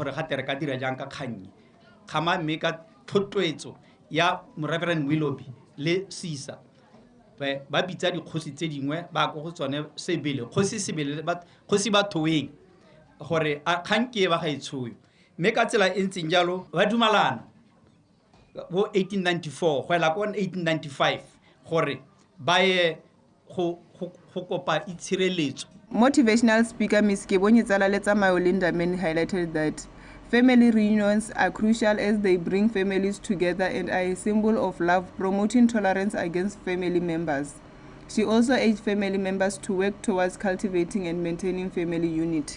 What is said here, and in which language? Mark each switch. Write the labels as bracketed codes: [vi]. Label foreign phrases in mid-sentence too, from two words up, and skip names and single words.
[tn] gore ga tere ka dira jang ka kgannye khama mme ka thotloetso ya Reverend Willoughby le Sisa ba bitsa dikgosi tse dingwe ba go tsone sebele kgosi sebele kgosi ba thoeng gore a khanke ba ga itshoyo mme ka tsela e ntseng jalo ba dumalana bo 1894 go la ko 1895 gore ba ye go kopa itshireletso. [en] Motivational speaker Ms. Kebonyi Tsalaletsa Linda Men highlighted that family reunions are crucial as they bring families together and are a symbol of love, promoting tolerance against family members. She also urged family members to work towards cultivating and maintaining family unity.